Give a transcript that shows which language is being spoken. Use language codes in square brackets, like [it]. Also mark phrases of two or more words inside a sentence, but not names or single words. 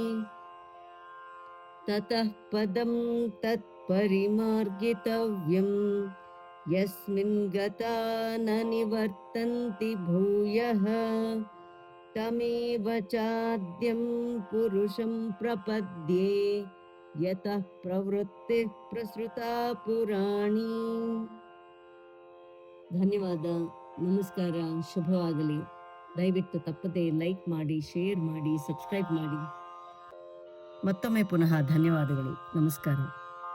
[sa] ತತಃ ಪದಂ ತತ್ಪರಿಮಾರ್ಗಿತವ್ಯಂ ಯಸ್ಮಿನ್ ಗತಾ ನ ನಿವರ್ತಂತಿ ಭೂಯಃ ತಮೇವ ಚಾದ್ಯಂ ಪುರುಷಂ ಪ್ರಪದ್ಯೆ ಯತಃ ಪ್ರವೃತ್ತಿ ಪ್ರಸೃತಾ ಪುರಾಣಿ. [kn] ಧನ್ಯವಾದ. ನಮಸ್ಕಾರ. ಶುಭವಾಗಲಿ. ದಯವಿಟ್ಟು ತಪ್ಪದೆ ಲೈಕ್ ಮಾಡಿ, ಶೇರ್ ಮಾಡಿ, ಸಬ್ಸ್ಕ್ರೈಬ್ ಮಾಡಿ. ಮತ್ತೊಮ್ಮೆ ಪುನಃ ಧನ್ಯವಾದಗಳು. ನಮಸ್ಕಾರ.